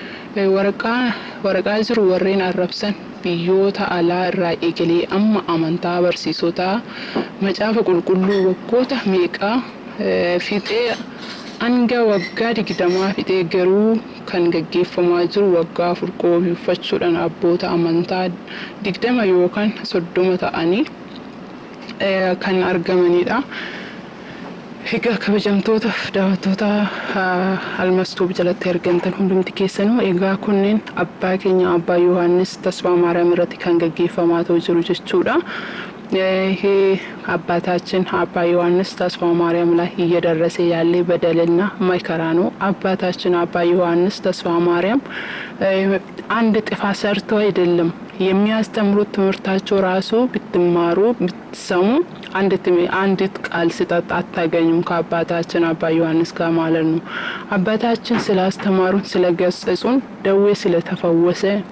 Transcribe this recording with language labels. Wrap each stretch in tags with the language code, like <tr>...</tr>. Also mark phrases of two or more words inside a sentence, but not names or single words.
<om>waraqaa jiru warreen arrabsan biyyoota alaa irraa eegalee amma amantaa barsiisotaa macaafa qulqulluu waggoota meeqaa fixee hanga waggaa 20 fixee garuu kan gaggeeffamaa jiru waggaa 4 qoobifachuudhaan abboota amantaa 20 yookaan 30 ta'anii kan argamanidha. Egaa kabajamtootaaf daawwattoota Almastuub jalatti argamtan hundumti keessanuu egaa kunneen abbaa keenya abbaa Yohaannis Tasfaa Maariyaam irratti kan gaggeeffamaa jiru jechuudha.</om> <am>ይሄ አባታችን አባ ዮሐንስ ተስፋ ማርያም ላይ እየደረሰ ያለ በደልና መከራ ነው። አባታችን አባ ዮሐንስ ተስፋ ማርያም አንድ ጥፋት ሰርተው አይደለም የሚያስተምሩት ትምህርታቸው ራሱ ብትማሩ ብትሰሙ አንዲት ቃል ስህተት አታገኙም ከአባታችን አባ ዮሐንስ ጋር ማለት ነው። አባታችን ስላስተማሩን ስለገሰጹን ደዌ ስለተፈወሰ</am>